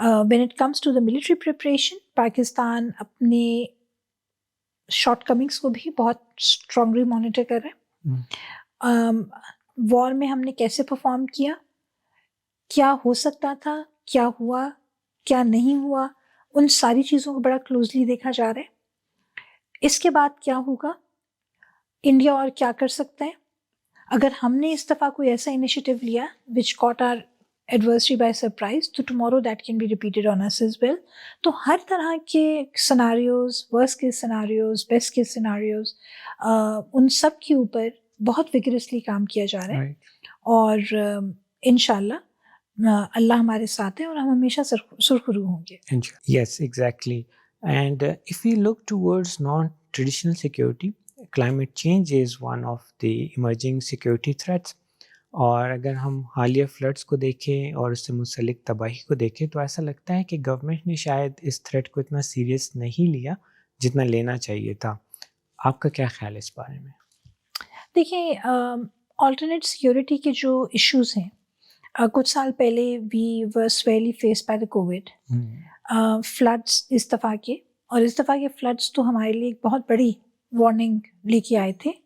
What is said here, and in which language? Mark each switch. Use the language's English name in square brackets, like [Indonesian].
[English] When it comes to the military preparation, [Urdu] Pakistan اپنے short comings کو بھی بہت اسٹرانگلی مانیٹر کر رہے ہیں. وار میں ہم نے کیسے پرفارم کیا, کیا ہو سکتا تھا, کیا ہوا, کیا نہیں ہوا, ان ساری چیزوں کو بڑا کلوزلی دیکھا جا رہا ہے. اس کے بعد کیا ہوگا, انڈیا اور کیا کر سکتا ہے. اگر ہم نے اس دفعہ کوئی ایسا انیشیٹو لیا [English] which caught our adversary by surprise, [Urdu] تو [English] tomorrow that can be repeated on us as well. [Urdu] تو ہر طرح کے scenarios, [English] worst case scenarios, best case scenarios, [Urdu] ان سب کے اوپر بہت وگرسلی کام کیا جا رہا ہے. اور انشاءاللہ اللہ ہمارے ساتھ ہے اور ہم ہمیشہ سرخرو ہوں گے. [English] Yes, exactly. And if we look towards non-traditional security, climate change is one of the emerging security threats. [Urdu] اور اگر ہم حالیہ فلڈس کو دیکھیں اور اس سے منسلک تباہی کو دیکھیں تو ایسا لگتا ہے کہ گورنمنٹ نے شاید اس تھریٹ کو اتنا سیریس نہیں لیا جتنا لینا چاہیے تھا. آپ کا کیا خیال ہے اس بارے میں؟ دیکھیں, آلٹرنیٹ سیکورٹی کے جو ایشوز ہیں, کچھ سال پہلے [English] we were severely face by the COVID [Urdu] floods اس دفعہ کے, اور اس دفعہ کے فلڈس تو ہمارے لیے ایک بہت بڑی وارننگ لے کے آئے تھے.